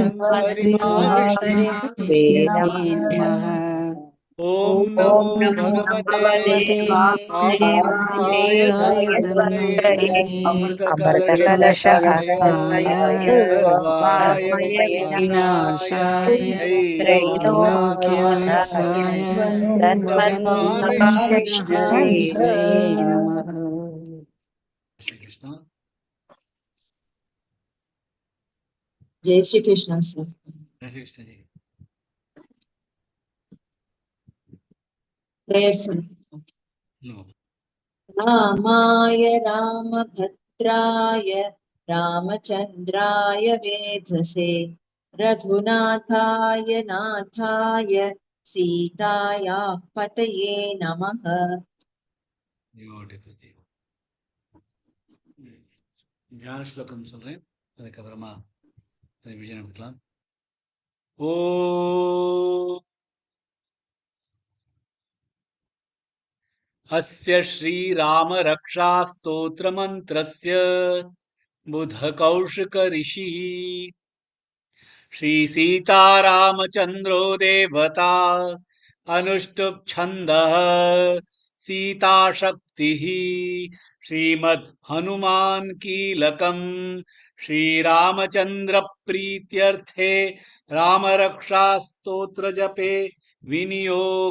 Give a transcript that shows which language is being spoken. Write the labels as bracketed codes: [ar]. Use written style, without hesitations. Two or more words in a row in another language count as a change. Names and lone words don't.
[sa] ओम नमो भगवते वासुदेवाय धन्वंतरे अमृत कलशहस्ताय सर्वाय विनाशाय त्रैलोक्यनाथाय धन्वंतरि श्री कृष्ण. [hi] जय श्री कृष्ण सर. जय श्री कृष्ण जी. [en] prayer sir. नो. [sa] रामाय रामभद्राय रामचंद्राय वेधसे रघुनाथाय नाथाय सीताया पतये नमः. [en] Beautiful. [sa] ध्यान श्लोकम [ta] சொல்றேன், அதுக்கப்புறமா ரிவிஷன் எடுத்துக்கலாம். [sa] ஓ अस्य श्रीराम रक्षा स्तोत्र मंत्रस्य बुधकौशिक ऋषिः श्री सीतारामचंद्रो देवता अनुष्टुप् छन्दः सीता शक्तिः श्रीमद् हनुमान कीलकम् श्रीरामचंद्र प्रीत्यर्थे राम रक्षा स्तोत्र जपे विनियोग.